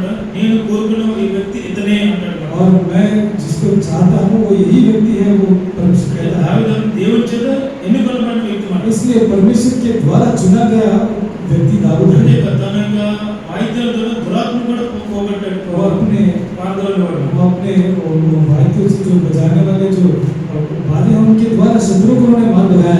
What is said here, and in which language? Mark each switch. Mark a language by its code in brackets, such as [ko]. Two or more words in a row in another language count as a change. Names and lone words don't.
[te] నేను కోరుకున్న ఈ వ్యక్తి ఇతనే అంటాడు. [hi] और मैं जिसको चाहता हूँ वो यही व्यक्ति है, वो परमेश्वर कहता है। [te] దావీదు దేవుని చేత ఎన్నుకొనబడిన వ్యక్తి మాట. [hi] इसलिए परमेश्वर के द्वारा चुना गया व्यक्ति दाऊद [te] అంటే [hi] है। [te] తన యొక్క వాయిద్యాలతో దురాత్మ కూడా పోగొట్టాడు. [hi] वो अपने [te] పారదోలు వాడు. [hi] वो अपने वाद्यों से जो बजाने वाले जो वाद्य हैं उनके द्वारा शत्रुओं को उन्होंने मार लगाया।